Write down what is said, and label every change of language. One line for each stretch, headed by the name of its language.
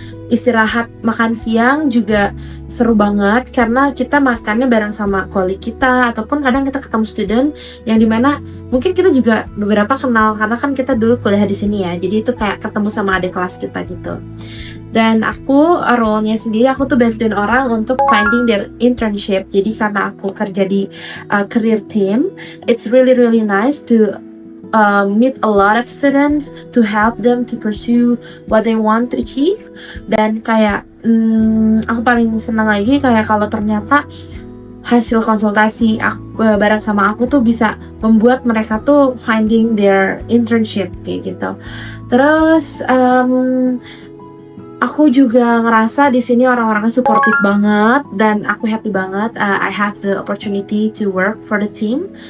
Indonesian: Istirahat makan siang juga seru banget karena kita makannya bareng sama kolik kita, ataupun kadang kita ketemu student yang dimana mungkin kita juga beberapa kenal karena kan kita dulu kuliah di sini ya, jadi itu kayak ketemu sama adik kelas kita gitu. Dan aku role-nya sendiri, aku tuh bantuin orang untuk
English: finding their internship.
Indonesian: Jadi karena aku kerja di
English: career team, it's really nice to meet a lot of students to help them to pursue what they want to achieve.
Indonesian: Dan kayak aku paling senang lagi kayak kalau ternyata hasil konsultasi bareng sama aku tuh bisa membuat mereka tuh
English: finding their internship
Indonesian: kayak gitu. Terus aku juga ngerasa di sini orang-orangnya suportif banget dan aku happy banget.
English: I have the opportunity to work for the team.